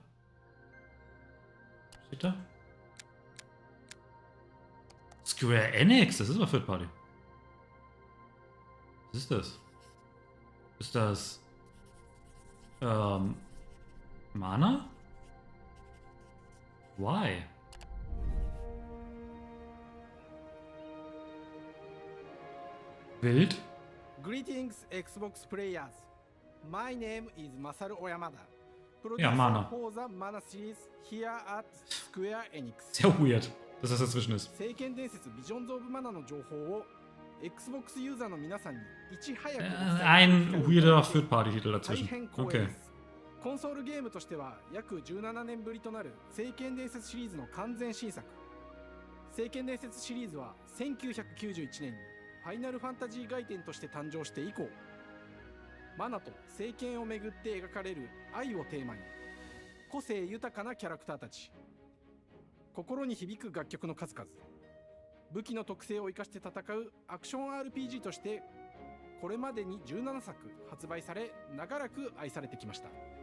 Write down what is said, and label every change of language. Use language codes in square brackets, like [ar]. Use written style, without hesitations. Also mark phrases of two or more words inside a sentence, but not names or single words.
[de] Was steht da? Square Enix, das ist aber [en] Third Party. [de] Was ist das? Ist das Mana? [en] Why? Wild? Greetings, Xbox players. My name is Masaru Oyamada. [de] Ja, Mana. [en] For the Mana series here at Square Enix. [de] Sehr weird, dass das dazwischen ist. [ja] 聖剣伝説 Visions of Mana の情報を Xbox ユーザーの皆さんにいち早く [de] Ein weirder Third-Party-Titel dazwischen. Okay. [ja] コンソールゲームとしては約17年ぶりとなる聖剣伝説シリーズの完全新作。聖剣伝説シリーズは1991年にファイナルファンタジー外伝として誕生して以降、マナと聖剣をめぐって描かれる愛をテーマに個性豊かなキャラクターたち、心に響く楽曲の数々、武器の特性を生かして戦うアクション RPG としてこれまでに17作発売され、長らく愛されてきました。